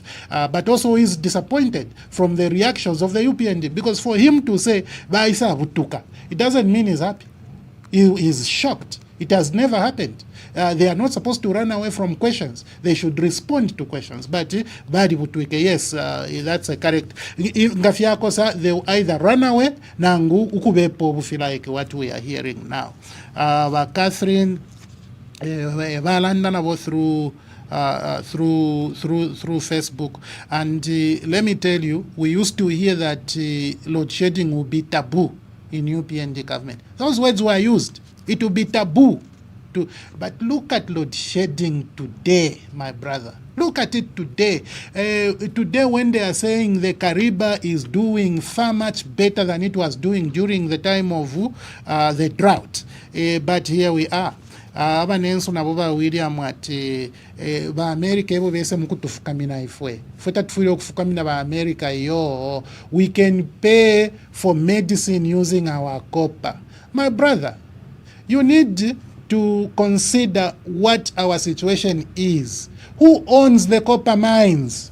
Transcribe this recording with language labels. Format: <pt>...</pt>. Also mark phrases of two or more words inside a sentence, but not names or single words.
<en>But also is disappointed from the reactions of the UPND, because for him to say,</en> <bem>Baisa Butuka,</bem> <en>it doesn't mean he's happy. He is shocked. It has never happened. They are not supposed to run away from questions. They should respond to questions. But</en> <bem>badi Mutotwe,</bem> <en>yes, that's a correct. Ngafyakosa, they will either run away</en> <bem>nangu ukubepo bufi</bem> <en>like what we are hearing now. Catherine, Valandana through Facebook, and let me tell you, we used to hear that load shedding will be taboo in UPND government. Those words were used. It will be taboo. But look at load shedding today, my brother. Look at it today. Today, when they are saying the Kariba is doing far much better than it was doing during the time of the drought. But here we are.</en> <bem>Abanenso nabo ba William ati ba America ebo bese mukutufukamina ifwe feta tufile okufukamina ba America yo,</bem> <en>we can pay for medicine using our copper. My brother, you need to consider what our situation is. Who owns the copper mines?</en>